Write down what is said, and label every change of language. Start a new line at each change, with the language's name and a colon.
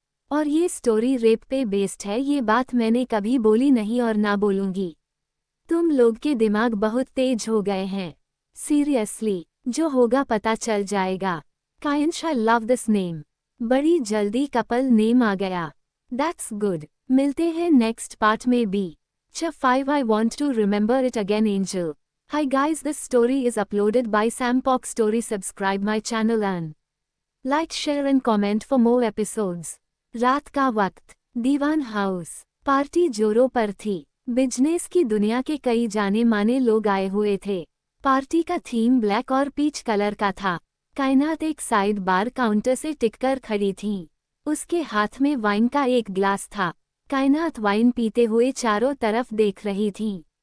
Hindi: और ये story rape पे बेस्ड है, ये बात मैंने कभी बोली नहीं और ना बोलूंगी। तुम लोग के दिमाग बहुत तेज हो गए हैं। सीरियसली, जो होगा पता चल जाएगा। कायंश
English: I love this name.
Hindi: बड़ी जल्दी कपल नेम आ गया।
English: That's good.
Hindi: मिलते हैं नेक्स्ट पार्ट में भी।
English: Chapter 5 I want to remember it again Angel. Hi guys, this story is uploaded by Sampok Story. Subscribe my channel and like, share and comment for more episodes.
Hindi: रात का वक्त, दीवान house. Party जोरों पर थी। Business की दुनिया के कई जाने माने लोग आए हुए थे। पार्टी का थीम ब्लैक और पीच कलर का था। कायनात एक साइड बार काउंटर से टिककर खड़ी थी। उसके हाथ में वाइन का एक ग्लास था। कायनात वाइन पीते हुए चारों तरफ देख रही थी।